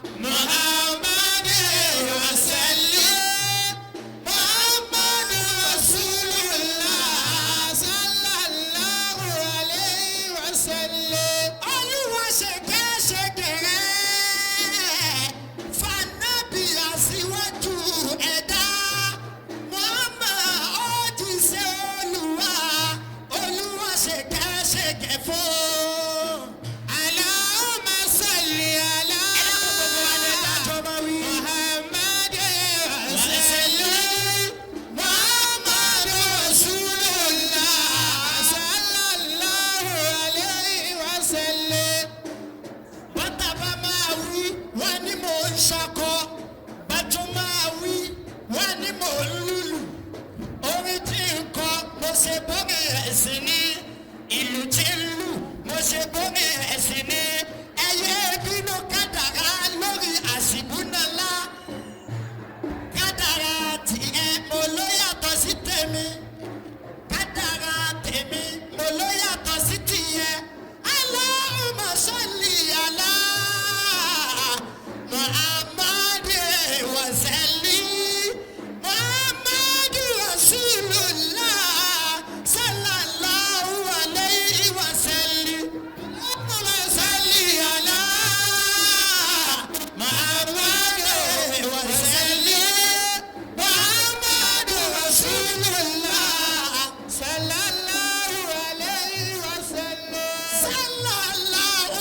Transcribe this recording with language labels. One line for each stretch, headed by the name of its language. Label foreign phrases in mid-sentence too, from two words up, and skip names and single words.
Arabic: محمد وسلم محمد رسول الله صلى الله عليه وسلم
Yoruba: Olúwa ṣèkẹ́ṣèkẹ́rẹ́ fanabi aṣíwájú ẹ̀dá Muhammad ó ti ṣe Olúwa Olúwa ṣèkẹ́ṣèkẹ́ fún.
Arabic: اللهم صل على محمد وسلم محمد رسول الله صلى الله عليه وسلم.
Yoruba: Bàtà bá máa wí wọ́n ní mò ń ṣakọ bàtún máa wí wọ́n ní mò ń lùlù orin tí ń kọ mo ṣe bómi ẹ̀sìn ní ìlú tí ń lù mo ṣe bómi ẹ̀sìn ní ẹyẹ bínú kádàrá lórí àṣìbúnalá kádàrá tiẹ̀ mo ló yàtọ̀ sí tèmi kádàrá tèmi mo ló yàtọ̀ sí tìyẹ
Arabic: اللهم صل على محمد وسلم محمد رسول الله صلى الله عليه وسلم اللهم صل على محمد وسلم محمد رسول الله صلى الله عليه وسلم صلى الله